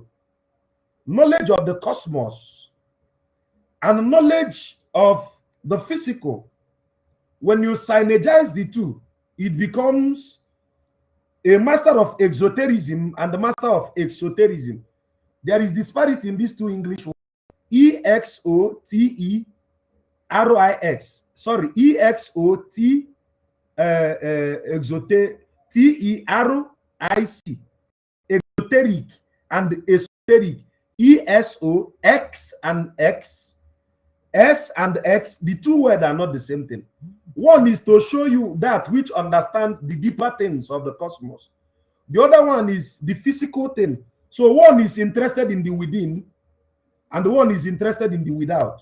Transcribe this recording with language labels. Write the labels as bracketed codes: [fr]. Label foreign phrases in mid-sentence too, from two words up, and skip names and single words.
[en] Knowledge of the cosmos and knowledge of the physical. When you synergize the two, it becomes a master of exoterism and a master of exoterism. There is disparity in these two English words. EXOTERIX. Sorry, EXOT TERIC. Exoteric and esoteric. ESOX and X. S and X, the 2 words are not the same thing. One is to show you that which understands the deeper things of the cosmos. The other one is the physical thing, So one is interested in the within, and one is interested in the without.